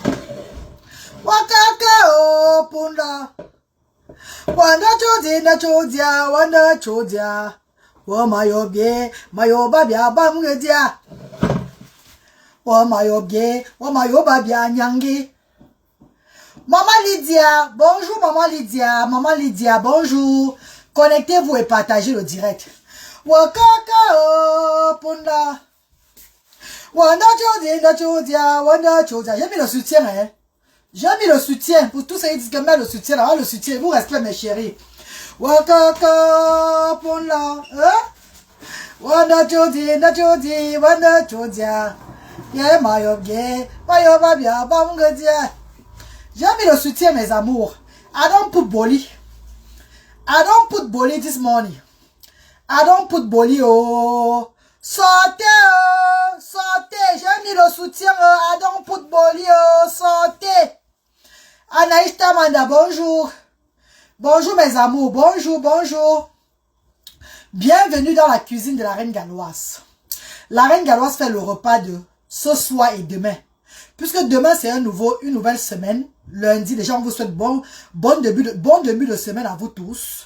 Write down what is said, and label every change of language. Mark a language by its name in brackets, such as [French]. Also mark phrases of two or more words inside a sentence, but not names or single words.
[Lingala] Wakaka punla, wanda chodia, wanda chodia, wa mayobye, mayoba bia bamgedia, wa mayobye, wa mayoba bia nyangi. [French] Maman Lydia, bonjour maman Lydia, bonjour. Connectez-vous et partagez le direct. [Lingala] Wakaka punla, wanda chodia, wanda chodia. [French] J'ai mis le soutien, hein. J'ai mis le soutien pour tous ceux qui disent que met le soutien, là, le soutien, vous restez mes chéris. [Lingala] Wakaka punla, wanda chodi, wanda chodia. Yeah, mayoba bia bamgedia. J'ai mis le soutien, mes amours. [English] I don't put boli. I don't put boli this morning. I don't put boli, oh. [French] Sortez, j'ai mis le soutien, [English] I don't put boli, oh. Sortez. [French] Anaïs Tamanda, bonjour. Bonjour mes amours, bonjour. Bienvenue dans la cuisine de la Reine Galloise. La Reine Galloise fait le repas de ce soir et demain. Puisque demain c'est une nouvelle semaine. Lundi, déjà on vous souhaite bon début de semaine à vous tous.